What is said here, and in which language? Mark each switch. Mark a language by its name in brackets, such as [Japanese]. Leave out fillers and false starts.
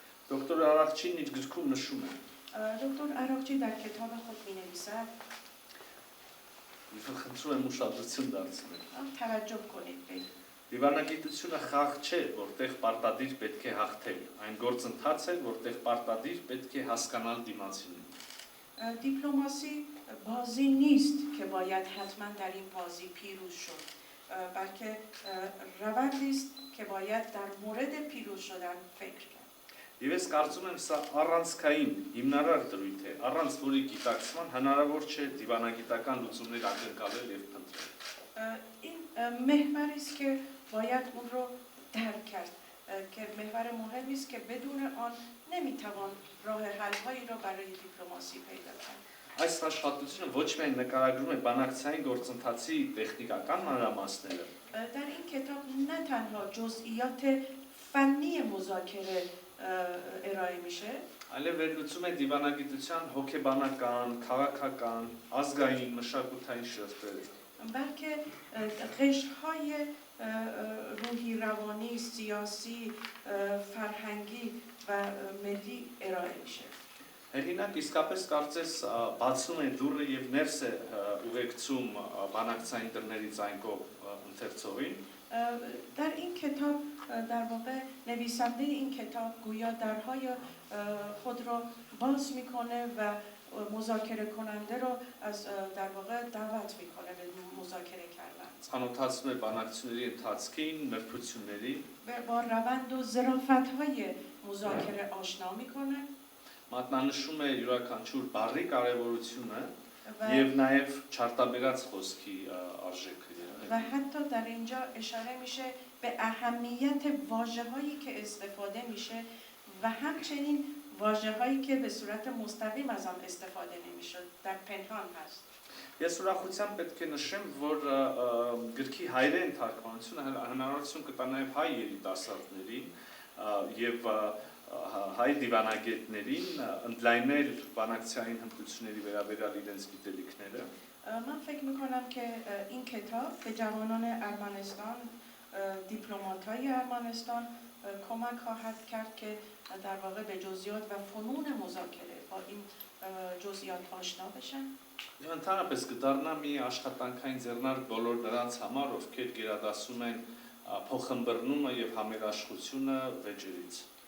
[Armenian] Դոկտոր Արարողչին իր գրքում նշում է. [Persian] دکتر عراقچی در کتاب خود می‌نویسد [Armenian] Ես խնդրում եմ ուշադրություն դարձնել։ [Persian] توجه کنید به [Armenian] Դիվանագիտությունը խաղ չէ, որտեղ պարտադիր պետք է հաղթել, այն գործընթաց է, որտեղ պարտադիր պետք է հասկանալ դիմացինին։ [Persian] دیپلماسی بازی نیست که باید حتما در این بازی پیروز شد، بلکه روندی است که باید در مورد پیروز شدن فکر کرد. [Armenian] Եվ ես կարծում եմ, սա առանցքային հիմնարար դրույթ է, առանց որի գիտակցման հնարավոր չէ դիվանագիտական լուծումներ ակնկալել եւ փնտրել։ [Persian] این محوری است که باید اون رو درک کرد، که محور مهمی است که بدون آن نمیتوان راه حل‌هایی را برای دیپلماسی پیدا کرد. [Armenian] Այս աշխատությունը ոչ միայն նկարագրում է բանակցային գործընթացի տեխնիկական մանրամասները, [Persian] در این کتاب نه تنها جزئیات فنی مذاکره ارائه میشه، [Armenian] այլև վերլուծում է դիվանագիտության հոգեբանական, քաղաքական, ազգային, մշակութային շերտերը։ [Persian] بلکه قشرهای روحی روانی، سیاسی، فرهنگی و ملی ارائه میشه. [Armenian] Հեղինակ իսկապես կարծես բացում է դուռը եւ ներս է ուղեկցում բանակցային դռներից այն կողմ ընթերցողին։ [Persian] در این کتاب در واقع نویسنده این کتاب گویا درهای خود را باز میکنه و مذاکره کننده رو از در واقع دعوت میکنه به مذاکره کردن. [Armenian] Ցանոթացնում է բանակցությունների ընթացքին, մրցությունների, [Persian] با روند و ظرافت‌های مذاکره آشنا میکنه. [Armenian] մատնանշում է յուրաքանչյուր բառի կարևորությունը [Persian] و [Armenian] եւ նաեւ չարտաբերած խոսքի արժեքը։ [Persian] و حتی در اینجا اشاره میشه به اهمیت واژه‌هایی که استفاده میشه و همچنین واژه‌هایی که به صورت مستقیم از آن استفاده نمیشه، در پنهان هست. [Armenian] Ես ուրախությամբ պետք է նշեմ, որ գրքի հայերեն թարգմանությունը հնարավորություն կտա նաև հայ երիտասարդներին եւ հայ դիվանագետներին ընդլայնել բանակցային հմտությունների վերաբերյալ իրենց գիտելիքները։ [Persian] من فکر میکنم که این کتاب به جوانان ارمنستان، دیپلمات‌های ارمنستان کمک خواهد کرد که در واقع به جزئیات و فنون مذاکره با این جزئیات آشنا بشن. [Armenian] Ընդհանրապես կդառնա մի աշխատանքային ձեռնարկ բոլոր նրանց համար, ովքեր գերադասում են փոխհմբռնումը եւ համերաշխությունը վեճերից։